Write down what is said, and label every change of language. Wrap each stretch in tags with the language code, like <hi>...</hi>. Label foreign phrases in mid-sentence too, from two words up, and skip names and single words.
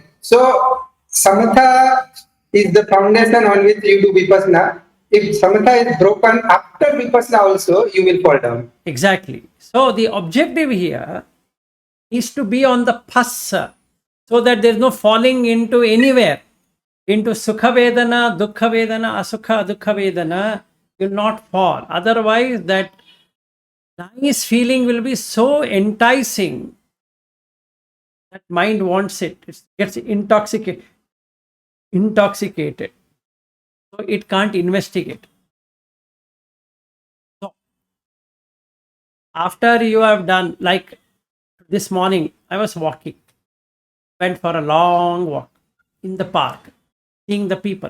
<en>So samatha is the foundation on which you do vipassana. If samatha is broken after vipassana also, you will fall down. Exactly. So the objective here is to be on the passa, so that there is no falling into anywhere, into</en> <pi>sukha vedana, dukkha vedana, asukha dukkha vedana.</pi> <en>You will not fall. Otherwise, that nice feeling will be so enticing that mind wants it. It gets intoxicated. So it can't investigate. So after you have done, like this morning, I was walking, went for a long walk in the park, seeing the people.</en>